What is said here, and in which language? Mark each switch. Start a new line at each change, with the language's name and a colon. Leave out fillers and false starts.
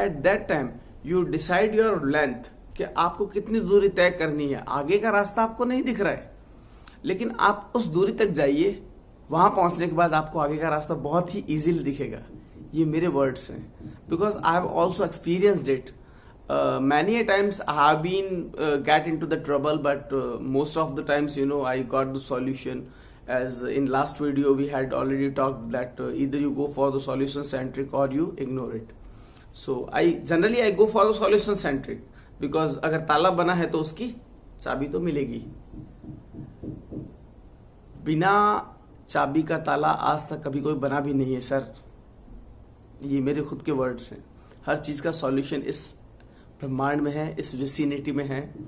English: at that time you decide your length
Hindi: कि आपको कितनी दूरी तय करनी है। आगे का रास्ता आपको नहीं दिख रहा है, लेकिन आप उस दूरी तक जाइए। वहां पहुंचने के बाद आपको आगे का रास्ता बहुत ही इजीली दिखेगा। ये मेरे वर्ड्स हैं,
English: Because I have also experienced it. Many a times I have been get into the trouble, but most of the times I got the solution as in last video we had already talked that either you go for the solution centric or you ignore it. So I generally go for the solution centric because
Hindi: अगर ताला बना है तो उसकी चाबी तो मिलेगी. बिना चाबी का ताला आज तक कभी कोई बना भी नहीं है सर. ये मेरे खुद के वर्ड्स हैं. हर चीज का सॉल्यूशन इस ब्रह्मांड में है, इस विसिनिटी में है.